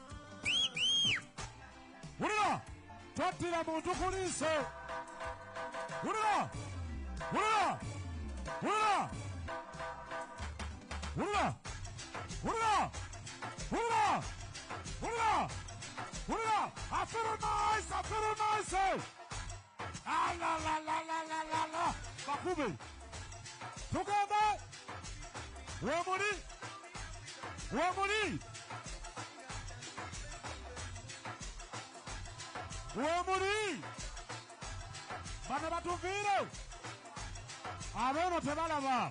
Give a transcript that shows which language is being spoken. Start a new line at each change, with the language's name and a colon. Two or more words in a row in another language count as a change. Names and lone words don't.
Ganda: wulira twattira muntu ku liiso Wurira! Wurira! Wurira! Wurira! Wurira! Wurira! Wurira! Wurira!
English: I feel nice! I feel nice! Ah, la, la, la, la, la, la, la!
Ganda: Bakube! Together! Wamuri! Wamuri! Wamuri! Bana batuvire! Abono tebalaba!